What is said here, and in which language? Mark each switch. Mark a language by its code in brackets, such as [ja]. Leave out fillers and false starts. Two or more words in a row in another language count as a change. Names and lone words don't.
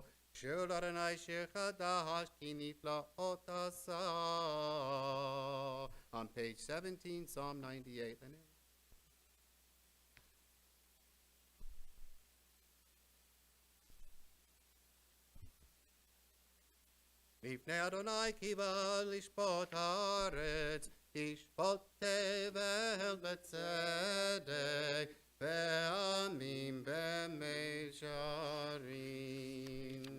[he] שיר אדוני שיר חדש כי נפלאות עשה. [en] On page 17, Psalm 98. [he] לפני אדוני כי בא לשפוט הארץ, ישפוט תבל בצדק, ועמים במישרים.